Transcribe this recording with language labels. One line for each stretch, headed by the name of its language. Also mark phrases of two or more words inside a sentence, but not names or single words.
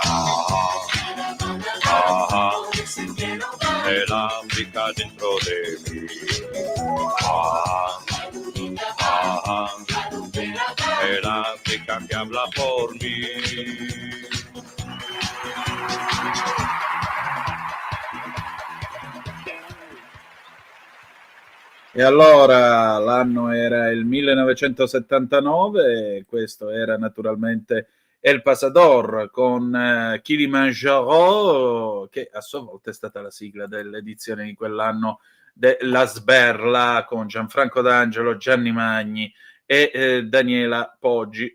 Spanish: El África dentro de mí. El África que habla por mí.
Italian: E allora l'anno era il 1979, questo era naturalmente El Pasador con Kilimanjaro, che a sua volta è stata la sigla dell'edizione di quell'anno della Sberla con Gianfranco D'Angelo, Gianni Magni e Daniela Poggi.